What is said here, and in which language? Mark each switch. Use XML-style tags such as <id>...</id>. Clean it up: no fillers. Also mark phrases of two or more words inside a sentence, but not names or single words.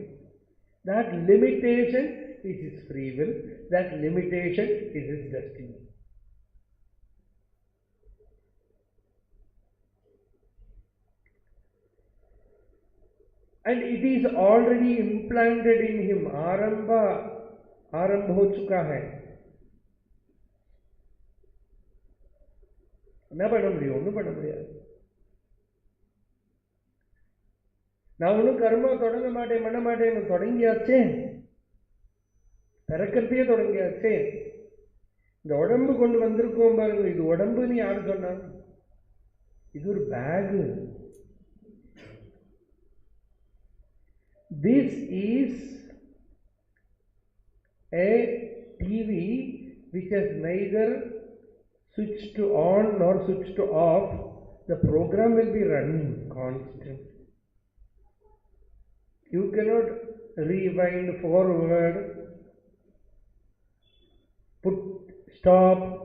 <en>That limitation is his free will. That limitation is his destiny. And it is already implanted in him.</en> <hi>आरंभ हो चुका है. न</hi> <ta>பண்ண முடியாது. நான் ஒன்றும் கர்மா தொடங்க மாட்டேன் பண்ண மாட்டேன்னு தொடங்கியாச்சே, பிறக்கிறதையே தொடங்கியாச்சே. இந்த உடம்பு கொண்டு வந்திருக்கோம் பாருங்க, இது உடம்புன்னு யாரு சொன்னா? இது ஒரு பேகு.</ta> <en>This is a TV which has neither switched on nor switched off. The program will be running constant. You cannot rewind forward, put stop.</en>